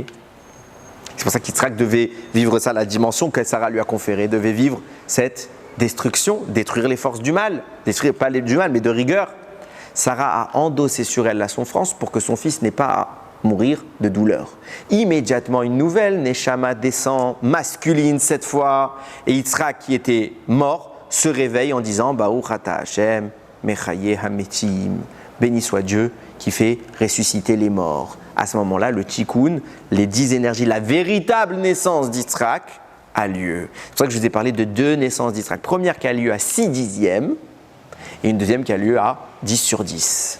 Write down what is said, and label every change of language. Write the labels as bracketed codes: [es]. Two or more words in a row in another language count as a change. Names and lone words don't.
[fr] C'est pour ça qu'Yitzhak devait vivre ça, la dimension que Sarah lui a conférée, devait vivre cette destruction, détruire les forces du mal, détruire pas du mal, mais de rigueur. Sarah a endossé sur elle la souffrance pour que son fils n'ait pas à mourir de douleur. Immédiatement, une nouvelle neshama descend, masculine cette fois, et Yitzhak, qui était mort, se réveille en disant [he] ברוך אתה השם, מחיה המתים, [fr] béni soit Dieu qui fait ressusciter les morts. À ce moment-là, le tikkun, les 10 énergies, la véritable naissance d'Yitzhak a lieu. C'est pour ça que je vous ai parlé de 2 naissances d'Yitzhak. Première qui a lieu à 6/10, et une deuxième qui a lieu à 10 sur 10.